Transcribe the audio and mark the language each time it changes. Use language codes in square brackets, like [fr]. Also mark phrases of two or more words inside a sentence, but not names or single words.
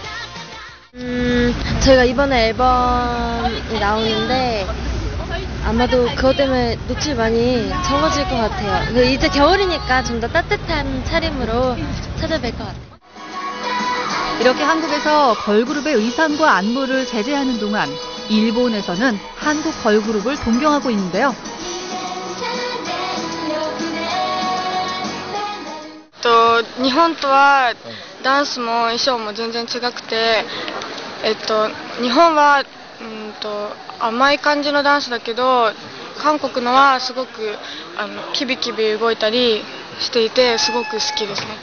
[ko] 저희가 이번에 앨범이 나오는데 아마도 그것 때문에 노출이 많이 적어질 것 같아요. 이제 겨울이니까 좀 더 따뜻한 차림으로 찾아뵐 것 같아요. 이렇게 한국에서 걸그룹의 의상과 안무를 제재하는 동안 일본에서는 한국 걸그룹을 동경하고 있는데요. [ja] 日本とはダンスも衣装も全然違くて、日本は甘い感じのダンスだけど、韓国のはすごくキビキビ動いたりしていてすごく好きですね。